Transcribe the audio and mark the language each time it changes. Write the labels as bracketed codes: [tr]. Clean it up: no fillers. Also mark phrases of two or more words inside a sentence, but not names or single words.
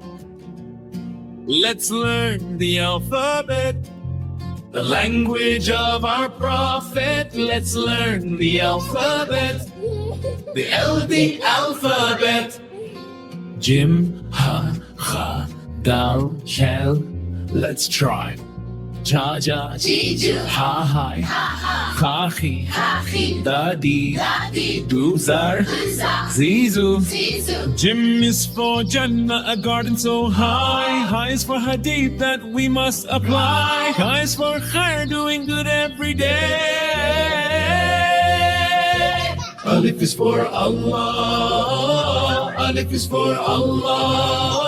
[en] Let's learn the alphabet, the language of our prophet. Let's learn the alphabet, the Arabic alphabet. [ar] جيم. حاء. خاء. دال. ذال. [en] Let's try. Ja. Ja. Jiju. Ha. Hi. Ha. Khahi. Hachi. Dadi. Dadi. Duzar. Uza. Zizu. Zizu. Jim is for Jannah, a garden so high. High is for hadith that we must apply. High is for khair, doing good every day. Alif is for Allah, Alif is for Allah.